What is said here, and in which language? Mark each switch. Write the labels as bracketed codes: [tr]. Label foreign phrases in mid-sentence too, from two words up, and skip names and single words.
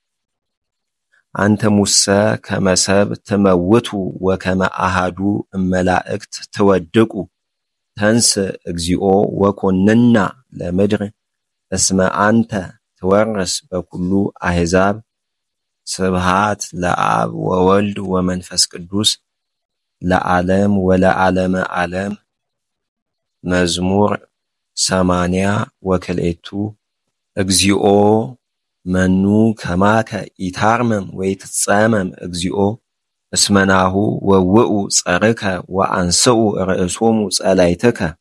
[gez] አንትሙሰ ከመ ሰብእ ትመውቱ ወከመ አሐዱ እመላእክት ትወድቁ። ተንስ እግዚኦ ወኮንና ለምድር እስመ አንተ ትወርስ በኩሉ አሕዛብ። ስብሃት ለአብ ወወልድ ወመንፈስ ቅዱስ ለዓለም ወለዓለመ ዓለም። መዝሙር 82 እግዚኦ መኑ ከማከ ኢታርመም ወይትጸመም እግዚኦ እስመናሁ ወውኡ ጸርከ ወአንስኡ ርእሶሙ ጸላይትከ